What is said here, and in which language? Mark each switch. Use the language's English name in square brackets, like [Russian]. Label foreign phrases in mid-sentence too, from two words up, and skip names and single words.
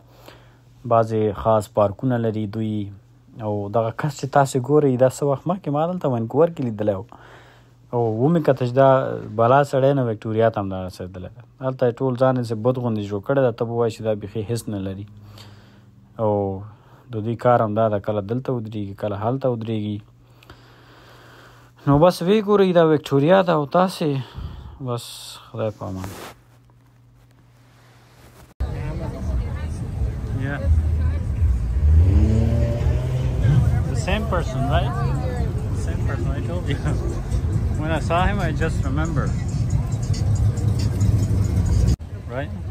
[Pashto] بعضې خاص پارکونه لري دوی. او دغه کس چې تاسې ګورئ دا څه وخت مخکې ما دلته ونکوور کې لیدلی و او ومې کته چې دا بلا سړی نه وکټوریا ته هم دا رسېدلی ده. هلته یې ټول ځان یې بد غوندې جوړ کړی ده. ته به وایې چې دا بیخي هېڅ نه لري. او د دوی کار هم دا ده کله دلته ودرېږي کله هلته ودرېږي. نو بس ویې ګورئ دا وکټوریا ده او تاسې بس خدای په امان. [English] Yeah. The same person, right? The same person, I told you. When I saw him, I just remember. Right?